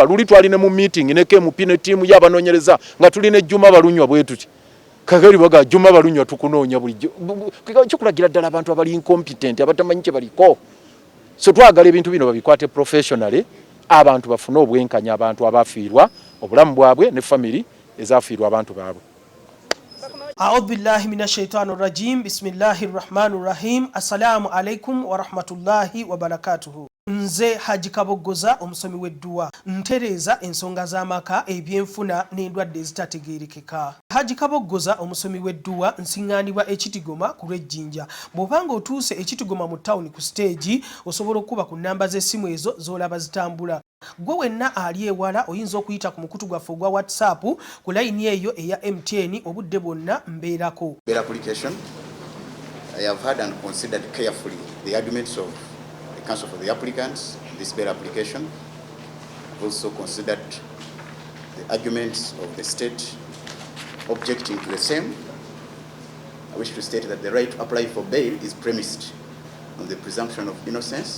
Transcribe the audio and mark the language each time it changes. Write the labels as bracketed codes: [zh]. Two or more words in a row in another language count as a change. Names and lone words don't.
[lg] Luli twali ne mu meeting ne KMP ne tiimu y'abanoonyereza nga tuli ne Juma Balunywa bwe tuti. Kakali baga Juma Balunywa tukunoonya bulijjo. Kikulagira ddala abantu abali incompetent abatamanyi kye baliko. So twagala ebintu bino babikwate professionally, abantu bafune obwenkanya abantu abafiirwa obulamu bwabwe ne family ezafiirwa abantu baabwe. [ar] أعوذ بالله من الشيطان الرجيم بسم الله الرحمن الرحيم. السلام عليكم ورحمة الله وبركاته. [lg] Nze Haji Kabogoza omusomi w'edduwa ntereeza ensonga z'amaka ebyenfuna n'endwadde ezitategeerekeka. Haji Kabogoza omusomi w'edduwa nsiŋŋaanibwa Ekitigoma ku lw'Ejjinja. Bw'obanga otuuse Ekitigoma mu ttawuni ku stage osobola okuba ku nnamba z'essimu ezo z'olaba zitambula. Gwe wenna ali ewala oyinza okuyita ku mukutu gwaffe ogwa WhatsApp ku layini eyo eya MTN obudde bwonna mbeerako. [en] Bail application, I have heard and considered carefully the arguments of the counsel for the applicants in this bail application. I've also considered the arguments of the state objecting to the same. I wish to state that the right to apply for bail is premised on the presumption of innocence.